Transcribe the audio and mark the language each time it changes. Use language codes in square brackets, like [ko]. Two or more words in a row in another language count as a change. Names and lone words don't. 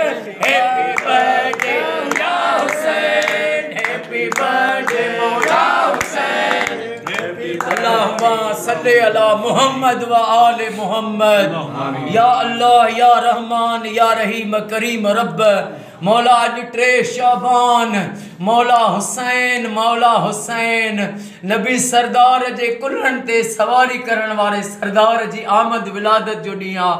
[en] happy birthday या हुसैन, happy birthday मौला हुसैन, [ar] اللهم صل على محمد وآل محمد. يا الله يا رحمن يا رحيم كريم [sd] रब मौला अज 3 शाबान मौला हुसैन नबी सरदार जे कुल्हन ते सवारी करण वारे सरदार जी आमद विलादत जो ॾींहुं आहे।